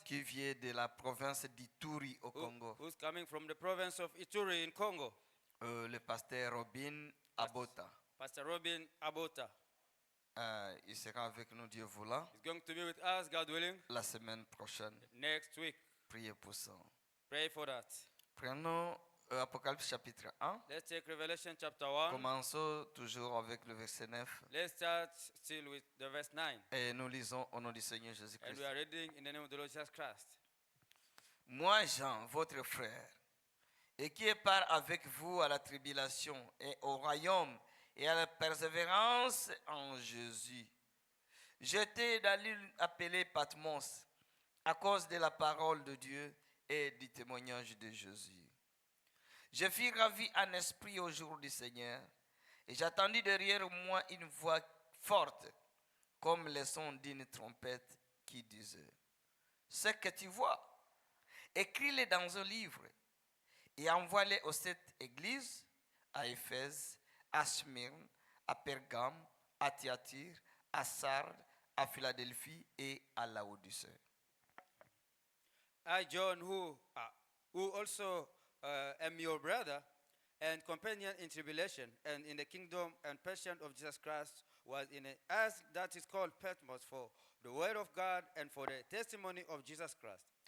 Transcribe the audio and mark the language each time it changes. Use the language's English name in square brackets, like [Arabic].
[French] qui vient de la province d'Ituri au Congo, [English] who's coming from the province of Ituri in Congo, [French] le pasteur Robin Abota. [English] Pastor Robin Abota. [French] Il sera avec nous, Dieu voulant, [English] He's going to be with us, God willing, [French] la semaine prochaine. [English] next week. [French] Priez pour ça. [English] Pray for that. [French] Prenons Apocalypse chapitre 1. [English] Let's take Revelation chapter 1. [French] Commençons toujours avec le verset 9. [English] Let's start still with the verse 9. [French] Et nous lisons au nom du Seigneur [English] And [French] Jésus-Christ. [English] we are reading in the name of the Lord Jesus Christ. [French] Moi, Jean, votre frère, et qui est part avec vous à la tribulation et au royaume et à la persévérance en Jésus. J'étais dans l'île appelée Patmos à cause de la parole de Dieu et du témoignage de Jésus. Je fus ravi en esprit au jour du Seigneur et j'attendis derrière moi une voix forte comme le son d'une trompette qui disait: ce que tu vois, écris-le dans un livre et envoie-le aux 7 églises, à Éphèse, à Smyrne, à Pergame, à Thyatire, à Sardes, à Philadelphie et à Laodicée. [English] I, John, who also am your brother and companion in tribulation and in the kingdom and passion of Jesus Christ, was in as that is called Patmos for the word of God and for the testimony of Jesus Christ.